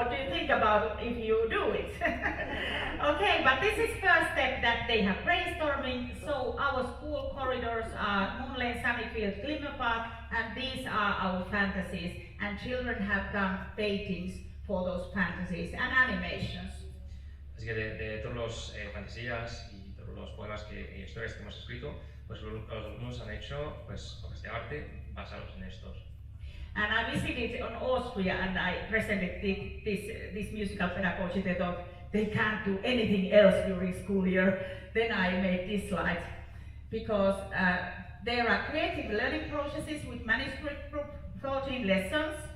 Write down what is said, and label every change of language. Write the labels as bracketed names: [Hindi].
[English] What do you think about if you do it? Okay, but this is first step that they have brainstorming. So our school corridors are Moonlane, Sunnyfield, Glimmer Park, and these are our fantasies. And children have done paintings for those fantasies and animations. [Spanish] Así que de todas las fantasías y todos los poemas y historias que hemos escrito, pues los alumnos han hecho pues, obras de arte basados en estos. [English] And I visited on Austria and I presented this musical pedagogy. They thought they can't do anything else during school year. Then I made this slide because there are creative learning processes with manuscript group, 14 lessons.